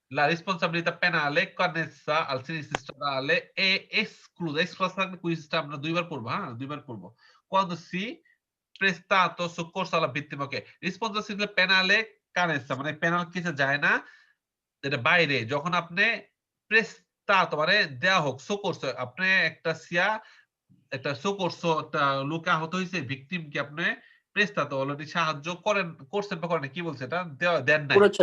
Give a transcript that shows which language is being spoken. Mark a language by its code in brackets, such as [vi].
[it] La responsabilità penale connessa al sinistro stradale è esclusa. Esclusa questa [bn] আমরা দুইবার পড়বো, হ্যাঁ দুইবার পড়বো। [it] Quando si prestato soccorso alla vittima, ok. Responsabilità penale connessa [bn] মানে পেনাল কেসে যায় না, এটা বাইরে যখন আপনি prestato মানে দেয়া হোক, soccorso আপনি একটা soccorso একটা লোক আহত হইছে, ভিকটিম কি আপনি prestato অলরেডি সাহায্য করছেন বা করেন, কি বলছে এটা, দেন নাই,